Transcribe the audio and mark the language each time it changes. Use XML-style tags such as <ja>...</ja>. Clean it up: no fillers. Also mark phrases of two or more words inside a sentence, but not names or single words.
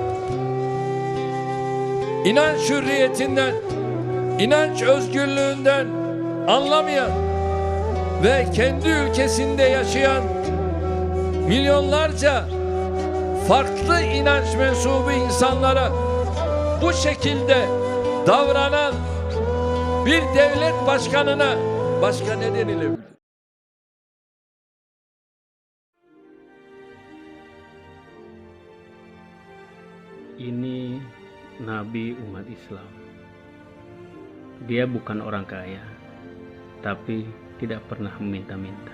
<tr>İnanç hürriyetinden, inanç özgürlüğünden anlamayan ve kendi ülkesinde yaşayan milyonlarca farklı inanç mensubu insanlara bu şekilde davranan bir devlet başkanına başka ne denilebilir?</tr> <id>Ini Nabi umat Islam. Dia bukan orang kaya, tapi tidak pernah meminta-minta.</id>